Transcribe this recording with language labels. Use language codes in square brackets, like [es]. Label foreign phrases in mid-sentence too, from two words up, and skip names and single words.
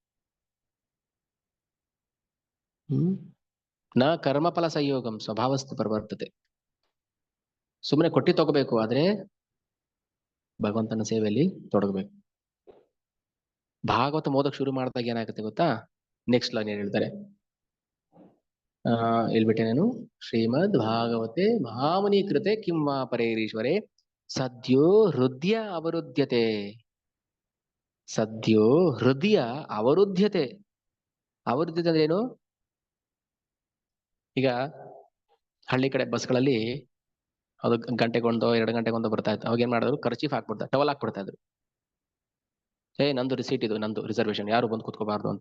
[sa] ನ ಕರ್ಮಫಲ ಸಂಯೋಗಂ ಸ್ವಭಾವಸ್ತು ಪ್ರವರ್ತತೆ. [kn] ಸುಮ್ಮನೆ ಕೊಟ್ಟಿ ತಗೋಬೇಕು, ಆದ್ರೆ ಭಗವಂತನ ಸೇವೆಯಲ್ಲಿ ತೊಡಗಬೇಕು. ಭಾಗವತ ಓದಕ್ ಶುರು ಮಾಡಿದಾಗ ಏನಾಗುತ್ತೆ ಗೊತ್ತಾ? [en] next line [kn] ಏನ್ ಹೇಳ್ತಾರೆ, ಹೇಳ್ಬಿಟ್ಟೆ ನಾನು. [sa] ಶ್ರೀಮದ್ ಭಾಗವತೆ ಮಹಾಮುನಿ ಕೃತೆ ಕಿಂ ವಾ ಪರೇರೀಶ್ವರೇ ಸದ್ಯೋ ಹೃದಯ ಅವರುದ್ಯತೆ. ಸದ್ಯೋ ಹೃದಯ ಅವರುದ್ಯತೆ. [kn] ಅವರುದ್ಯತೆ ಅಂದ್ರೆ ಏನು? ಈಗ ಹಳ್ಳಿ ಕಡೆ ಬಸ್ಗಳಲ್ಲಿ ಅದು ಗಂಟೆಗೊಂದೋ 2 ಗಂಟೆಗೊಂದೋ ಬರ್ತಾ ಇತ್ತು. ಅವಾಗ ಏನ್ ಮಾಡಿದ್ರು, ಖರ್ಚೀಫ್ ಹಾಕ್ಬಿಡ್ತಾರೆ, ಟವಲ್ ಹಾಕ್ಬಿಡ್ತಾ ಇದ್ರು. ನಂದು ರಿಸೀಟ್, ಇದು ನಂದು ರಿಸರ್ವೇಶನ್, ಯಾರು ಬಂದು ಕೂತ್ಕೋಬಾರ್ದು ಅಂತ.